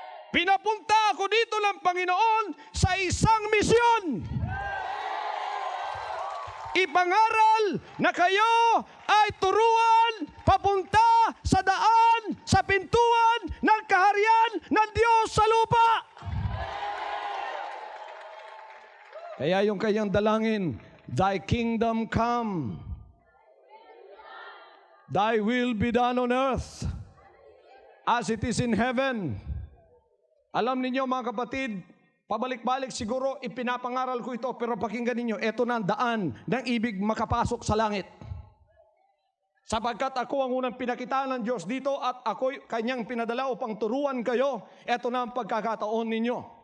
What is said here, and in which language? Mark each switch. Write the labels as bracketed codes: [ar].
[tl] Pinapunta ako dito ng Panginoon sa isang misyon. Ipangaral na kayo ay turuan papunta sa daan, sa pintuan ng kaharian ng Diyos sa lupa. Kaya yung kanyang dalangin, [en] Thy kingdom come, Thy will be done on earth as it is in heaven. [tl] Alam niyo mga kapatid, pabalik-balik siguro ipinapangaral ko ito, pero pakinggan niyo, ito na ang daan ng ibig makapasok sa langit. Sapagkat ako ang unang pinakitaan ng Diyos dito at ako'y kanyang pinadala upang turuan kayo, ito na ang pagkakataon ninyo.